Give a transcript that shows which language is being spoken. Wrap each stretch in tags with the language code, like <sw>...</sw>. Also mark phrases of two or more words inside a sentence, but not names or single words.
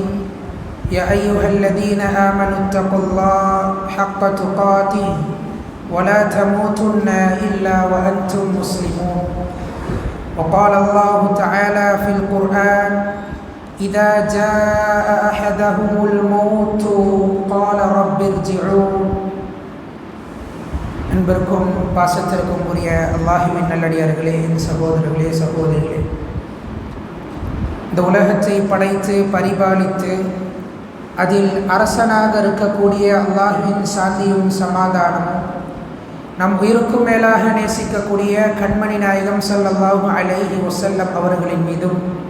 <ar>يا أيها الذين آمنوا اتقوا الله حق تقاته ولا تموتن إلا وأنتم مسلمون. وقال الله تعالى في القرآن: إذا جاء أحدهم الموت قال رب ارجعون.</ar> <ta>அன்பிற்கும் பாசத்திற்கும் உரிய அல்லாஹ்வின் நல்லடியார்களே, சகோதரர்களே, சகோதரிகளே, இந்த உலகத்தை படைத்து பரிபாலித்து அதில் அரசனாக இருக்கக்கூடிய அல்லாஹ்வின் சாந்தியும் சமாதானமும் நம் உயிருக்கும் மேலாக நேசிக்கக்கூடிய கண்மணி நாயகம்</ta> <ar>صلى الله عليه وسلم</ar> <ta>அவர்களின் மீதும்,</ta>